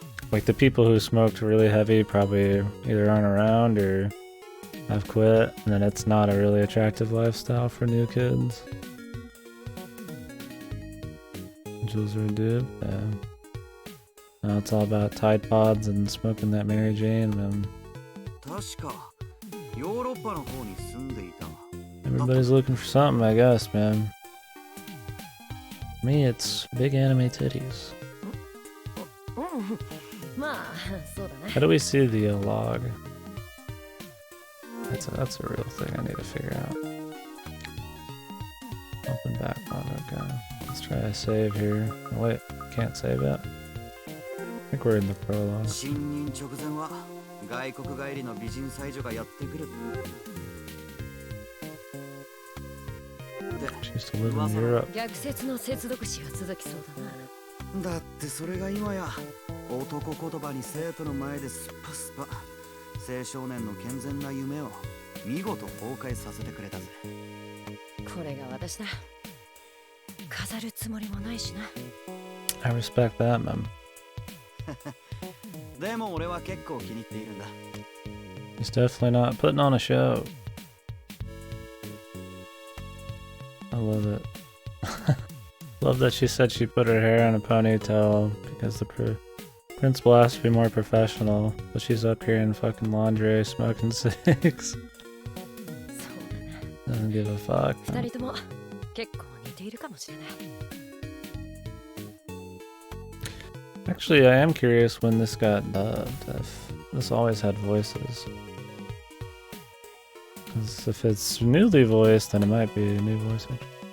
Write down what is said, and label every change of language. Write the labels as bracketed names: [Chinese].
[English] Like, the people who smoked really heavy probably either aren't around or have quit, and then it's not a really attractive lifestyle for new kids. Jules Redupe, yeah. Now it's all about Tide Pods and smoking that Mary Jane, man. [Japanese] 確かヨーロッパの方に住んでいた。 [English] Everybody's looking for something, I guess, man. Me, it's big anime titties. [Japanese] まあ、そうだね。 [English] How do we see the log? That's a real thing I need to figure out. Open back on, okay. Let's try a save here. Oh, wait, can't save it. I think we're in the prologue. [Japanese] 新任直前は外国帰りの美人才女がやってくる。 [English] She used to live in Europe. [Japanese] 逆説の接続詞が続きそうだな。だってそれが今や男言葉に生徒の前でスッパスパ青少年の健全な夢を見事崩壊させてくれたぜ。これが私だ。飾るつもりもないしな。 [English] I respect that, man. [Japanese] でも俺は結構気に入っているんだ。 [English] He's definitely not putting on a show. I love it. Love that she said she put her hair in a ponytail because the principal asked to be more professional, but she's up here in fucking lingerie smoking cigs. [Japanese] そうだな。 [English] Doesn't give a fuck. [Japanese] 二人とも結構似ているかもしれない。 [English] Actually, I am curious when this got dubbed. If this always had voices. Because if it's newly voiced, then it might be a new voice actor.